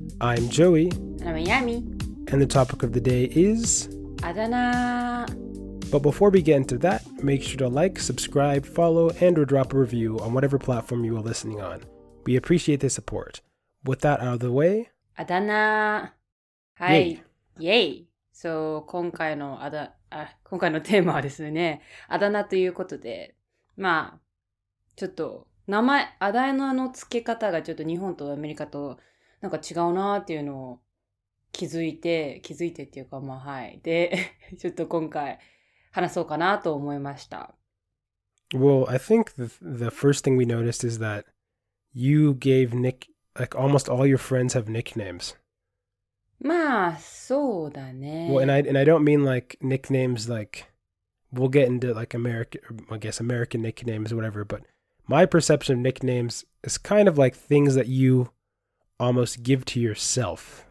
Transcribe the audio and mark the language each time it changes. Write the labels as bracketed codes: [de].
[en] I'm Joey. I'm Yami. And the topic of the day is... [ja] あだ名. [en] But before we get into that, make sure to like, subscribe, follow, and or drop a review on whatever platform you are listening on. We appreciate the support. With that out of the way... [ja] あだ名.はい。イェイ。そう、今回のテーマはですね、あだ名ということで、まあ、ちょっと、あだ名の付け方がちょっと日本とアメリカとなんか違うなっていうのを気づいてっていうか、まあはい。で、ちょっと今回話そうかなと思いました。 [en] Well, I think the first thing we noticed is that you gave almost all your friends have nicknames. [ja] まあ、そうだね。 [en] Well, and I don't mean like nicknames like, we'll get into like American nicknames or whatever, but my perception of nicknames is kind of like things that you almost give to yourself.